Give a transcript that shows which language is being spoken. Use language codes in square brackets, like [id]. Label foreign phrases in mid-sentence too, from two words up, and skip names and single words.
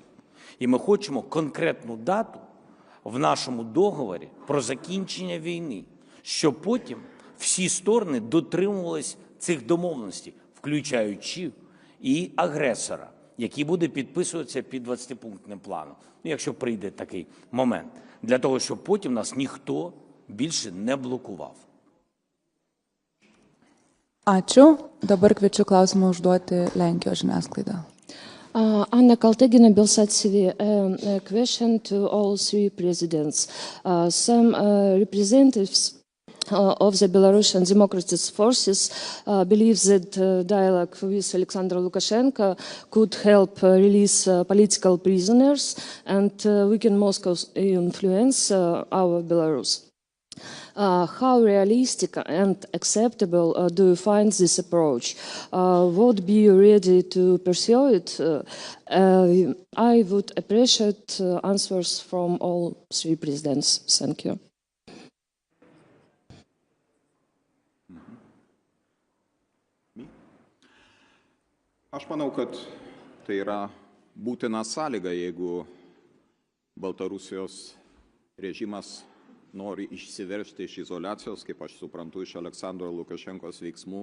[uk] І ми хочемо конкретну дату в нашому договорі про закінчення війни, щоб потім всі сторони дотримувались цих домовленостей, включаючи і агресора, який буде підписуватися під 20-пунктним планом, якщо прийде такий момент, для того, щоб потім нас ніхто більше не блокував. [lt] Ačiū. Dabar kviečiu klausimą užduoti Lenkijos žiniasklaidą. Anna Kaltegina, Belsat TV. [en] A question to all 3 presidents. Some representatives of the Belarusian Democratic Forces believes that dialogue with Alexander Lukashenko could help release political prisoners and weaken Moscow's influence over Belarus. How realistic and acceptable do you find this approach? Would be you ready to pursue it? I would appreciate answers from all three presidents. Thank you. [lt] Aš manau, kad tai yra būtina sąlyga, jeigu Baltarusijos režimas nori išsiveržti iš izoliacijos, kaip aš suprantu, iš Aleksandro Lukašenkos veiksmų.